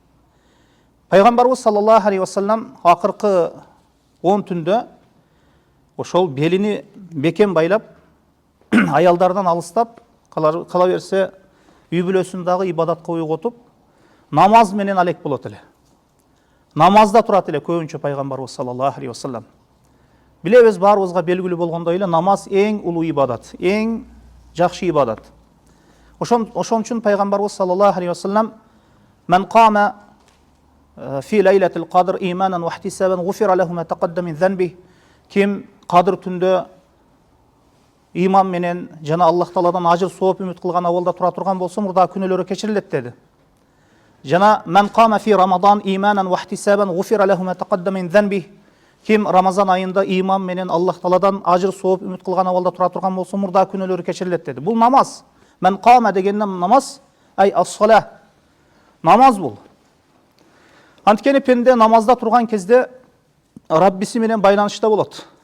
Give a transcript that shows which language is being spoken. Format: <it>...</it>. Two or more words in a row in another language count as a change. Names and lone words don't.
<ky>Пайгамбарыбыз</ky> <ar>صلى الله عليه وسلم</ar> <ky>акыркы 10 түндө ошол белини бекем байлап, аялдардан алыстап, кала берсе, үй бүлөсүндагы ибадатка уйгутуп, намаз менен алек болот эле. Намазда турат эле көбүнчө пайгамбарыбыз</ky> <ar>صلى الله عليه وسلم.</ar> <ky>Билебиз, баарыбызга белгилүү болгондой эле, намаз эң улуу ибадат, эң жакшы ибадат. Ошон үчүн пайгамбарыбыз</ky> <ar>صلى الله عليه وسلم "من قام في ليلة القدر إيمانا واحتسابا غفر له ما تقدم من ذنبه".</ar> <ky>Ким Кадыр түндө иман менен жана Аллах Тааладан ажыр сооп үмүт кылган абалда тура турган болсо, мурдагы күнөөлөрү кечирилет деди.</ky> <ar>Жана من قام في رمضان إيمانا واحتسابا غفر له ما تقدم من ذنبه".</ar> <ky>Ким Рамазан айында иман менен Аллах Тааладан ажыр сооп үмүт кылган абалда тура турган болсо, мурдагы күнөөлөрү кечирилет деди. Бул намаз.</ky> <ar>"من قام"</ar> <ky>дегенден намаз,</ky> <ar>أي الصلاة.</ar> <ky>Намаз бул. Анткени пенде намазда турган кезде Раббиси менен байланышта болот.</ky>